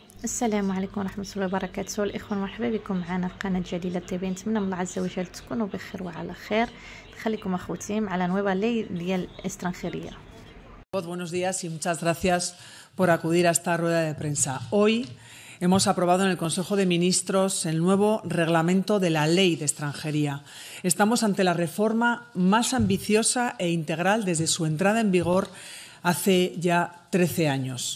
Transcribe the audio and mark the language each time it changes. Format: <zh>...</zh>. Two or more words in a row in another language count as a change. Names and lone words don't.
<ar>السلام عليكم ورحمة الله وبركاته. الإخوة مرحبا بكم معنا في قناة جليلة تيفي. نتمنى من الله عز وجل تكونوا بخير وعلى خير. خليكم أخوتي مع</ar> <es>la nueva ley</es> <ar>ديال extranjería.</ar> <es>Buenos días y muchas gracias por acudir a esta rueda de prensa. Hoy hemos aprobado en el Consejo de Ministros el nuevo reglamento de la Ley de Extranjería. Estamos ante la reforma más ambiciosa e integral desde su entrada en vigor hace ya 13 años.</es>